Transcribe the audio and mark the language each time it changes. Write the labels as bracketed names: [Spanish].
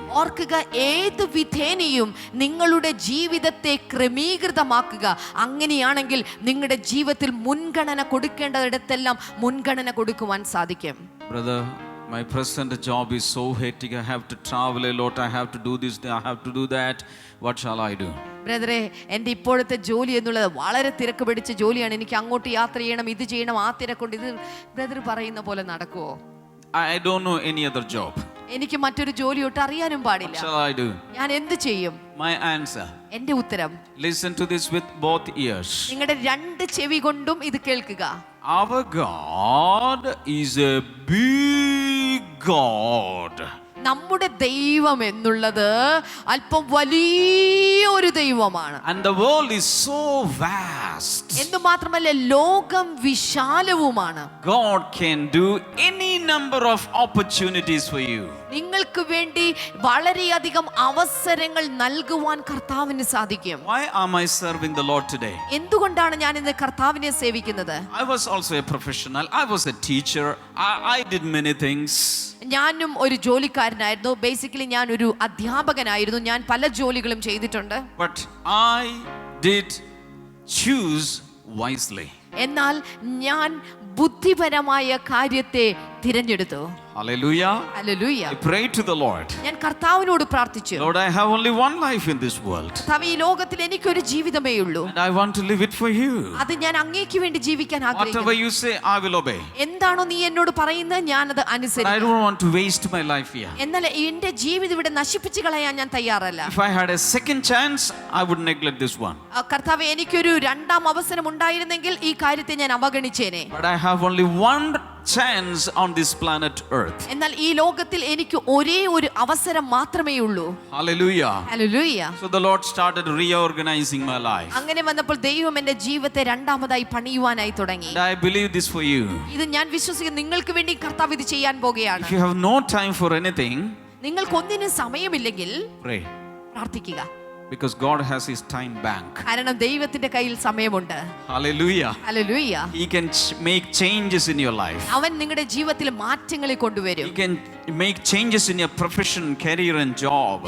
[Malayalam] ഓർക്കുക, ഏത് വിധേനയും നിങ്ങളുടെ ജീവിതത്തെ ക്രമീകൃതമാക്കുക. അങ്ങനെയാണെങ്കിൽ നിങ്ങളുടെ ജീവിതത്തിൽ മുൻഗണന കൊടുക്കേണ്ടതിടത്തെല്ലാം മുൻഗണന കൊടുക്കുവാൻ സാധിക്കും. [English] Brother, my present job is so hectic. I have to travel a lot. I have to do this. I have to do that. What shall I do? [Malayalam] ബ്രദറെ, എൻ്റെ ഇപ്പോഴത്തെ ജോലി എന്നുള്ളത് വളരെ തിരക്ക് പിടിച്ച ജോലിയാണ്. എനിക്ക് അങ്ങോട്ട് യാത്ര ചെയ്യണം, ഇത് ചെയ്യണം, ആ തിരക്കുണ്ട്. ഇത് ബ്രദർ പറയുന്ന പോലെ നടക്കുമോ? [English] I don't know any other job. [Malayalam] എനിക്ക് മറ്റൊരു ജോലി ഒട്ട് അറിയാനും പാടില്ല. [English] What shall I do? [Malayalam] ഞാൻ എന്ത് ചെയ്യും? [English] My answer. [Malayalam] എൻ്റെ ഉത്തരം, [English] Listen to this with both ears. [Malayalam] നിങ്ങളുടെ രണ്ട് ചെവി കൊണ്ടും ഇത് കേൾക്കുക. [English] Our God is a big God. [Malayalam] നമ്മുടെ ദൈവം എന്നുള്ളത് അല്പം വലിയൊരു ദൈവമാണ്. [English] And the world is so vast. [Malayalam] എന്ന് മാത്രമല്ല ലോകം വിശാലവുമാണ്. [English] God can do any number of opportunities for you. [Malayalam] നിങ്ങൾക്ക് വേണ്ടി വളരെയധികം അവസരങ്ങൾ നൽകുവാൻ കർത്താവിന് സാധിക്കും. [English] Why am I serving the Lord today? [Malayalam] എന്തുകൊണ്ടാണ് ഞാൻ ഇന്ന് കർത്താവിനെ സേവിക്കുന്നത്? [English] I was also a professional. I was a teacher. I did many things. [Malayalam] ഞാനും ഒരു ജോലിക്കാരനായിരുന്നു. ബേസിക്കലി ഞാൻ ഒരു അധ്യാപകനായിരുന്നു. ഞാൻ പല ജോലികളും ചെയ്തിട്ടുണ്ട്. [English] But I did choose wisely. [Malayalam] എന്നാൽ ഞാൻ ബുദ്ധിപരമായ കാര്യത്തെ തിരഞ്ഞെടുത്തു. [English] Hallelujah. [Malayalam] Hallelujah. [English] I prayed to the Lord. [Malayalam] ഞാൻ കർത്താവിനോട് പ്രാർത്ഥിച്ചു. [English] Lord, I have only one life in this world. [Malayalam] കർത്താവേ, ഈ ലോകത്തിൽ എനിക്കൊരു ജീവിതമേ ഉള്ളൂ. [English] And I want to live it for you. [Malayalam] അത് ഞാൻ അങ്ങേക്ക് വേണ്ടി ജീവിക്കാൻ [English] Whatever [Malayalam] ആഗ്രഹിക്കുന്നു. [English] you say, I will obey. [Malayalam] എന്താണോ നീ എന്നോട് പറയുന്നത് ഞാൻ അത് [English] But I [Malayalam] അനുസരിക്കും. [English] don't want to waste my life here. [Malayalam] എന്നാൽ എന്റെ ജീവിതം ഇവിടെ നശിപ്പിച്ചു കളയാൻ ഞാൻ തയ്യാറല്ല. [English] If I had a second chance, I would neglect this one. [Malayalam] കർത്താവേ, എനിക്കൊരു രണ്ടാം അവസരം ഉണ്ടായിരുന്നെങ്കിൽ ഈ കാര്യത്തെ ഞാൻ അവഗണിച്ചേനെ. [English] But I have only one chance on this planet Earth. [Malayalam] എന്നാൽ ഈ ലോകത്തിൽ എനിക്ക് ഒരേ ഒരു അവസരം മാത്രമേ ഉള്ളൂ. [English] Hallelujah. [Malayalam] Hallelujah. [English] So the Lord started reorganizing my life. [Malayalam] അങ്ങനെ വന്നപ്പോൾ ദൈവം എന്റെ ജീവിതത്തെ രണ്ടാമതായി പണിയുവാനായി തുടങ്ങി. [English] And I believe this for you. [Malayalam] ഇത് ഞാൻ വിശ്വസിക്കുന്നു. നിങ്ങൾക്ക് വേണ്ടി കർത്താവ് ഇത് ചെയ്യാൻ പോകുകയാണ്. [English] If you have no time for anything, [Malayalam] നിങ്ങൾക്ക് ഒന്നിനും സമയമില്ലെങ്കിൽ [English] pray. [Malayalam] പ്രാർത്ഥിക്കുക. [English] Because God has His time bank. [Malayalam] കാരണം ദൈവത്തിന്റെ കയ്യിൽ സമയമുണ്ട്. [English] Hallelujah. [Malayalam] Hallelujah. [English] He can make changes in your life. [Malayalam] അവൻ നിങ്ങളുടെ ജീവിതത്തിൽ മാറ്റങ്ങൾ കൊണ്ടുവരും. [English] He can make changes in your profession, career and job.